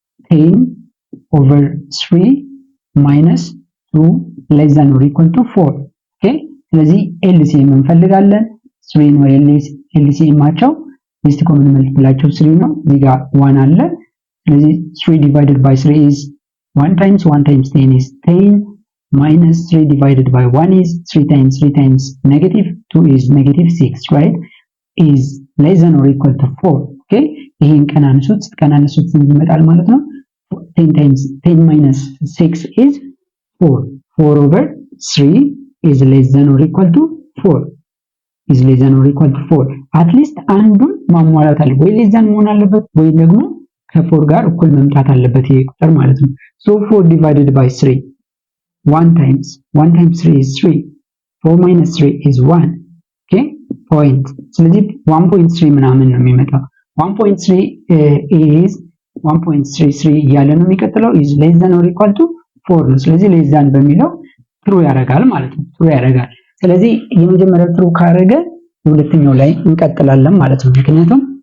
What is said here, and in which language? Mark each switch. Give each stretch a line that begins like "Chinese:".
English: 10/3 minus 2 less than or equal to 4።
Amharic: ኦኬ ስለዚህ LCM እንፈልጋለን። 3 ነው LCM ማቸው ሊስት ኮመን መልቲፕላቸው 3 ነው። እዚህ ጋር 1 አለ። ስለዚህ
English: 3 divided by 3 is 1 times 10 is 10 minus 3 divided by 1 is 3 times negative 2 is negative 6, right? is less than or equal to 4.
Amharic: okay ይሄን ቀናንሱት ስንት ይመጣል ማለት ነው?
English: 10 minus 6 is 4. 4 over 3 is less than or equal to 4. is less than or equal to 4.
Amharic: at least አንዱን ማሟላት አለ ወይ less than መሆን አለበት ወይ ደግሞ ከ4 ጋር እኩል መምጣት አለበት ይሄ ቁጥር ማለት ነው።
English: so 4 divided by 3 1 times 3 is 3. 4 minus 3 is 1.
Amharic: okay point ስለዚህ 1.3 ምናምን ነው የሚመጣው 1.3 is 1.33 እያለ ነው የሚቀጥለው
English: is less than or equal to 4
Amharic: ነው። ስለዚህ less than በሚለው true ያደርጋል ማለት ነው። true ያደርጋል። ስለዚህ የመጀመሪያው true ካደረገ ሁለተኛው ላይ እንቀጥላለን ማለት ነው። ምክንያቱም